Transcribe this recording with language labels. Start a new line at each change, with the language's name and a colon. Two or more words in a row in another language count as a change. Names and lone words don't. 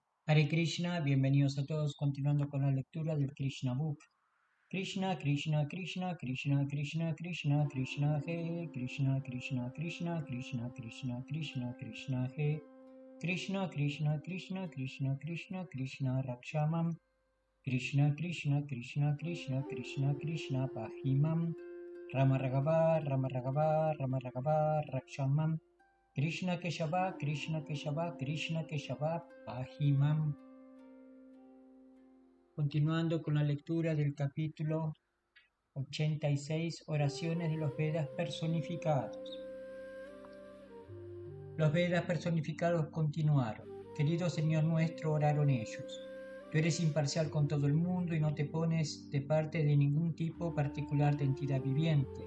Sanskrit: हरे कृष्ण,
Spanish: bienvenidos a todos, continuando con la lectura del Krishna Book.
Sanskrit: कृष्ण कृष्ण कृष्ण कृष्ण कृष्ण कृष्ण कृष्ण हे कृष्ण कृष्ण कृष्ण कृष्ण कृष्ण कृष्ण कृष्ण हे कृष्ण कृष्ण कृष्ण कृष्ण कृष्ण कृष्ण रक्ष माम् कृष्ण कृष्ण कृष्ण कृष्ण कृष्ण कृष्ण पाहि माम् राम राघव राम राघव राम राघव रक्ष माम् कृष्ण केशव कृष्ण केशव कृष्ण केशव पाहि माम्.
Spanish: Continuando con la lectura del capítulo 86, oraciones de los Vedas personificados. Los Vedas personificados continuaron. Querido Señor nuestro, oraron ellos. Tú eres imparcial con todo el mundo y no te pones de parte de ningún tipo particular de entidad viviente.